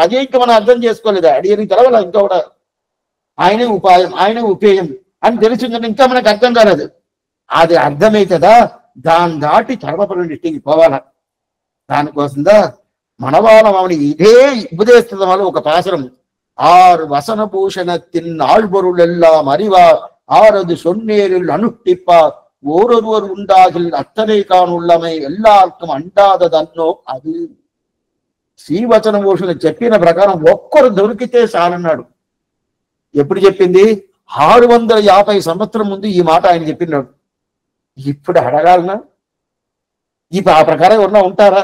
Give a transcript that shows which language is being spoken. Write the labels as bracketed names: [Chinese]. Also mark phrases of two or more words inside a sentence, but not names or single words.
[Telugu] అదే ఇంకా మనం అర్థం చేసుకోలేదు. అడిగి తెలవాల ఇంకా కూడా ఆయనే ఉపాయం, ఆయనే ఉపేయం అని తెలిసిందంటే ఇంకా మనకు అర్థం కాలేదు. అది అర్థమైతుందా, దాన్ని దాటి సర్వపరమైన పోవాలా. దానికోసందా మనవాళం ఇదే ఉపదేశం వల్ల ఒక పాసరం, [Tamil] ஆறு வசனபூஷணத்தின் ஆழ்பொருளெல்லாம் அறிவார் ஆறது சொன்னேரில் அனுஷ்டிப்பார் ஓரொருவர் உண்டாகில் அத்தனை காணுள்ளமை எல்லாருக்கும் [Telugu] అంటాదదన్నో అది. శ్రీవచనభూషణ చెప్పిన ప్రకారం ఒక్కరు దొరికితే చాలన్నాడు. ఎప్పుడు చెప్పింది? 650 సంవత్సరం ముందు ఈ మాట ఆయన చెప్పినాడు. ఇప్పుడు అడగాలనా? ఇప్పుడు ఆ ప్రకారం ఎవరన్నా ఉంటారా?